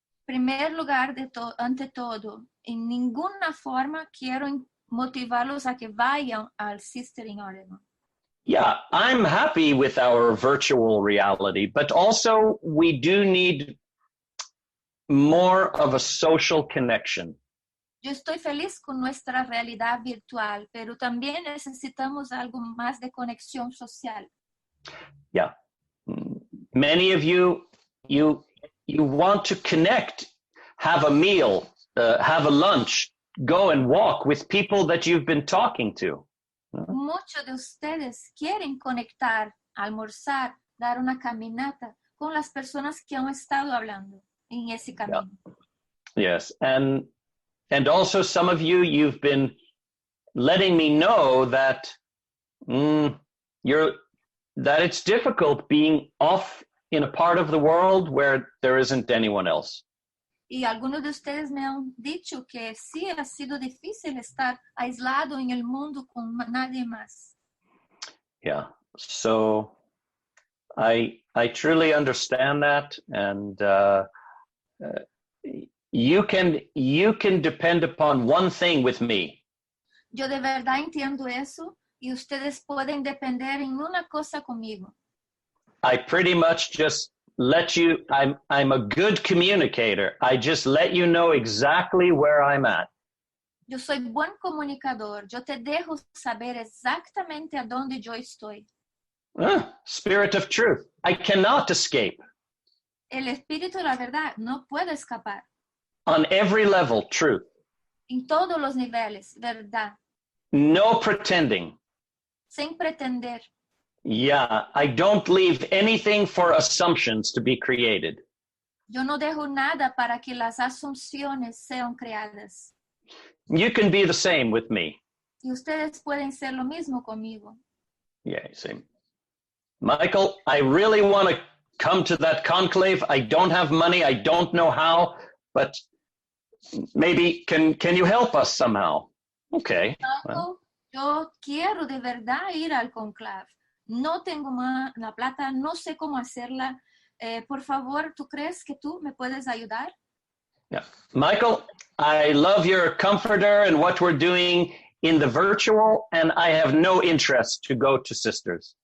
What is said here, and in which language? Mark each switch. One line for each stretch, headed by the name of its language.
Spanish: Primer lugar, ante todo, en ninguna forma quiero motivarlos a que vayan al Sister in Oregon.
English: Yeah, I'm happy with our virtual reality, but also we do need more of a social connection.
Spanish: Yo estoy feliz con nuestra realidad virtual, pero también necesitamos algo más de conexión social.
English: Yeah. Many of you want to connect, have a meal, have a lunch, go and walk with people that you've been talking to.
Spanish: Muchos de ustedes quieren conectar, almorzar, dar una caminata con las personas que han estado hablando en ese camino.
English: Yeah. Yes, and also some of you've been letting me know that that it's difficult being off in a part of the world where there isn't anyone else.
Spanish: Y algunos de ustedes me han dicho que sí ha sido difícil estar aislado en el mundo con nadie más.
English: Yeah. So I truly understand that, and you can depend upon one thing with me.
Spanish: Yo de verdad entiendo eso y ustedes pueden depender en una cosa conmigo.
English: I pretty much just let you, I'm a good communicator. I just let you know exactly where I'm at.
Spanish: Yo soy buen comunicador. Yo te dejo saber exactamente a dónde yo estoy.
English: Spirit of truth. I cannot escape.
Spanish: El espíritu de la verdad no puede escapar.
English: On every level, truth.
Spanish: En todos los niveles, verdad.
English: No pretending.
Spanish: Sin pretender.
English: Yeah, I don't leave anything for assumptions to be created.
Spanish: Yo no dejo nada para que las asunciones sean creadas.
English: You can be the same with me.
Spanish: Y ustedes pueden ser lo mismo conmigo.
English: Yeah, same. Michael, I really want to come to that conclave. I don't have money. I don't know how, but maybe can you help us somehow? Okay. Well.
Spanish: Yo quiero de verdad ir al conclave. No tengo la plata, no sé cómo hacerla. Por favor, ¿tú crees que tú me puedes ayudar?
English: Yeah. Michael, I love your comforter and what we're doing in the virtual, and I have no interest to go to sisters.